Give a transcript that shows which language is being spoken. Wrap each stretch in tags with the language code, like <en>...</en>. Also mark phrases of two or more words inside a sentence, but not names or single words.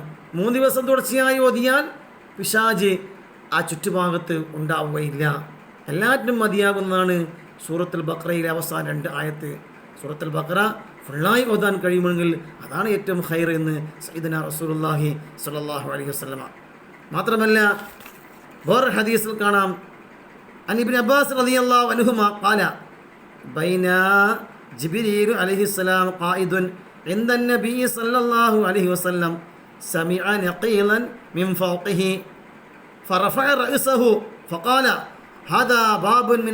<ml>3 ദിവസം തുടർച്ചയായി ഓതിയാൽ പിശാച് ആ ചുറ്റുഭാഗത്ത് ഉണ്ടാവുകയില്ല. എല്ലാറ്റിനും മതിയാകുന്നതാണ് സൂറത്തുൽ ബഖറയിലെ അവസാന 2 ആയത്ത്. സൂറത്തുൽ ബഖറ ഫുള്ളായി ഓതാൻ കഴിയുമെങ്കിൽ അതാണ് ഏറ്റവും ഖൈർ എന്ന്</ml> <ar>سيدنا رسول الله صلى الله عليه وسلم.</ar> <ml>മാത്രമല്ല വേറെ ഹദീസിൽ കാണാം,</ml> <ar>عن ابن عباس رضي الله عنهما قال بين جبريل عليه السلام قائد عند النبي صلى الله عليه وسلم سمع نقيلا من فوقه فرفع رأسه فقال هذا باب من</ar>